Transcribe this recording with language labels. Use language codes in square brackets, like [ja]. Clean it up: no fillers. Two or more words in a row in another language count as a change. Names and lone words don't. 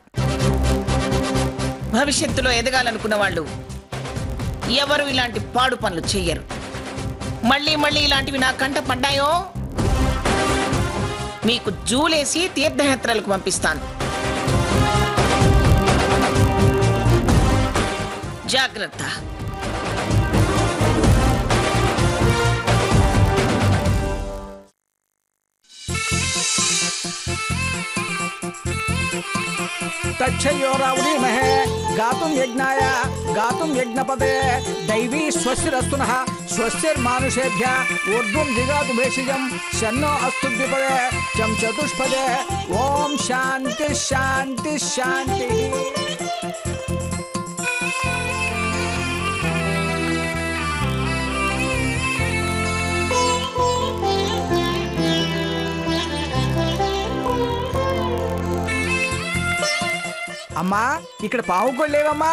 [te] భవిష్యత్తులో ఎదగాలనుకున్న వాళ్ళు ఎవరు ఇలాంటి పాడు పనులు చెయ్యరు. మళ్ళీ మళ్ళీ ఇలాంటివి నా కంట పడ్డాయో మీకు జూలేసి తీర్థయాత్రలకు పంపిస్తాను. జాగ్రత్త. [sa] तच्छयोरावलीमहे गातुं यज्ञाय गातुं यज्ञपदे दैवी स्वस्तिरस्तुनः स्वस्तिर्मानुषेभ्यः ऊर्ध्वं जिगातु भेषजं शन्नो अस्तु द्विपदे चं चतुष्पदे ओम शांति शांति शांति। [te] అమ్మా, ఇక్కడ పావు కూడా లేవమ్మా.